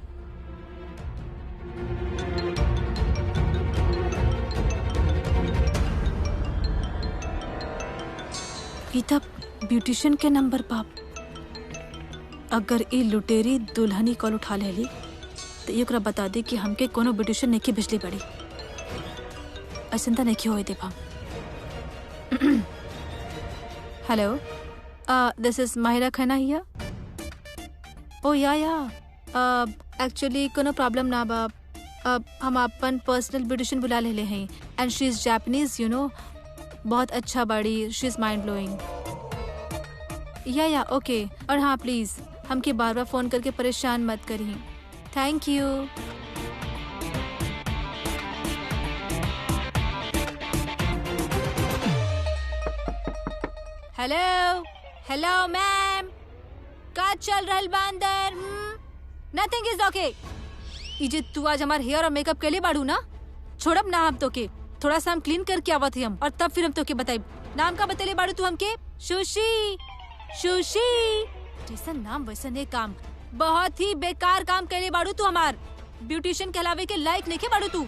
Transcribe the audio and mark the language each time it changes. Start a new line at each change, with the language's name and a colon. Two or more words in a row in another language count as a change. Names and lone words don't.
Bhojpuri: ई तब ब्यूटिशियन के नंबर पाप। अगर ई लुटेरी दुल्हनी कॉल उठा लेली तो ये ओकरा बता दे कि हमके कोनो ब्यूटिशियन नहीं की बिजली पड़ी। ऐसा तो नहीं होए देव हम। हेलो,
English: This is Mahira Khanna here. Oh yeah actually
Bhojpuri: कोनो प्रॉब्लम ना बा। हम अपन
English: personal beautician
Bhojpuri: बुला ले हैं
English: and she is Japanese, you know,
Bhojpuri: बहुत अच्छा बाड़ी,
English: she is mind blowing. Yeah okay.
Bhojpuri: और हाँ प्लीज हमके बार बार फोन करके परेशान मत करिए।
English: Thank you.
Bhojpuri: हेलो मैम, का चल रहल बा अंदर?
English: Nothing is okay.
Bhojpuri: इजे तू आज हमार हेयर और मेकअप के लिए बाड़ू ना, छोड़ब ना हम तो के। थोड़ा सा हम क्लीन करके आवत ही हम, और तब फिर हम तो के बताइब। नाम का बतेले बाड़ू तू हमके? सुशी। जैसा नाम वैसा नहीं काम। बहुत ही बेकार काम के लिए बाड़ू तू हमार। ब्यूटिशियन कहलावे के लायक नहीं के बाड़ू तू।